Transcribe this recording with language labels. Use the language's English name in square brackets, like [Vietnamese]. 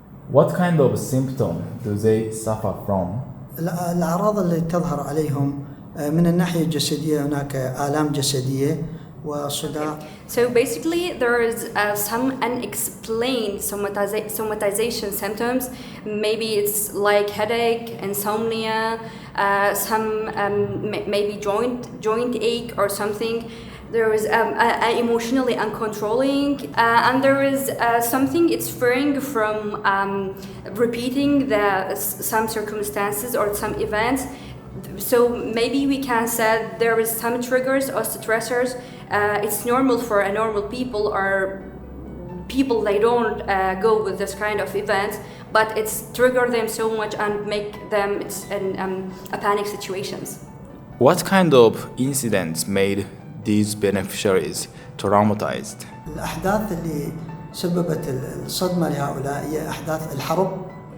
[English] What kind of symptom do they suffer from? [Arabic] الأعراض اللي تظهر عليهم من الناحية الجسدية هناك آلام جسدية وصداع. [English] So basically there is some unexplained somatization symptoms. Maybe it's like headache, insomnia, some maybe joint ache or something. There is emotionally uncontrolling, and there is something it's referring from repeating some circumstances or some events. So maybe we can say there is some triggers or stressors. It's normal for a normal people or people they don't go with this kind of events, but it's trigger them so much and make them in a panic situations. What kind of incidents made these beneficiaries traumatized? [Arabic] الأحداث اللي سببت الصدمة لهؤلاء هي أحداث الحرب.